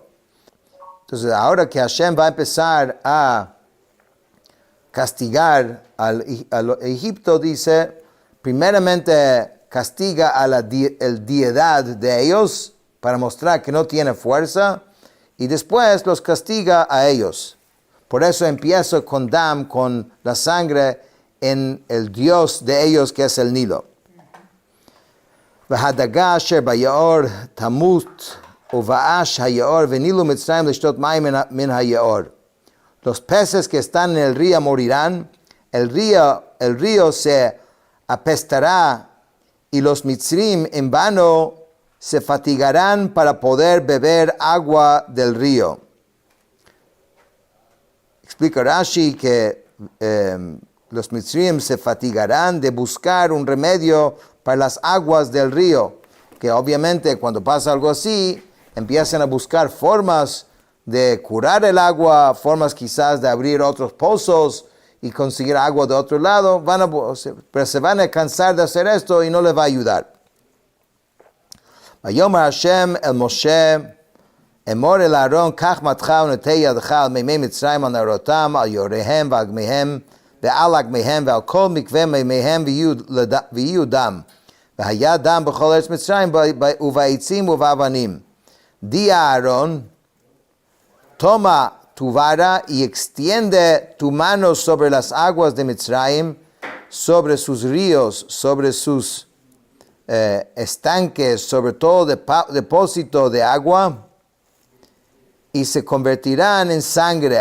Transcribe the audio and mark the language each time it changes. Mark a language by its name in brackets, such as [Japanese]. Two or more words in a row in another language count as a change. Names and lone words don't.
[Spanish] Entonces, ahora que Hashem va a empezar a castigar al Egipto, dice, primeramente castiga a la deidad de ellos para mostrar que no tiene fuerza, y después los castiga a ellos. Por eso empieza con Dam, con la sangre, en el Dios de ellos, que es el Nilo. [Hebrew] והדגה אשר ביאר תמות ובאש היאר ונלאו מצרים לשתות מים מן היאר. [Spanish] Los peces que están en el río morirán, el río se apestará y los mitzrim en vano se fatigarán para poder beber agua del río. Explica Rashi que los mitzrim se fatigarán de buscar un remedio para las aguas del río, que obviamente cuando pasa algo así, empiezan a buscar formas de curar el agua, formas quizás de abrir otros pozos y conseguir agua de otro lado, pero se van a cansar de hacer esto y no les va a ayudar. [Hebrew] ויאמר השם אל משה, אמור אל אהרון, קח מתך ונטה ידך על מימי מצרים, על נערותם, על יוריהם ועל גמיהם, ועל עגמיהם, ועל כל מקווה מימיהם, ויהיו דם. והיה דם בכל ארץ מצרים, ובעצים ובאבנים. [Spanish] Di a Aarón, toma tu vara y extiende tu mano sobre las aguas de Mitzrayim, sobre sus ríos, sobre sus estanques, sobre todo depósito de agua, y se convertirán en sangre.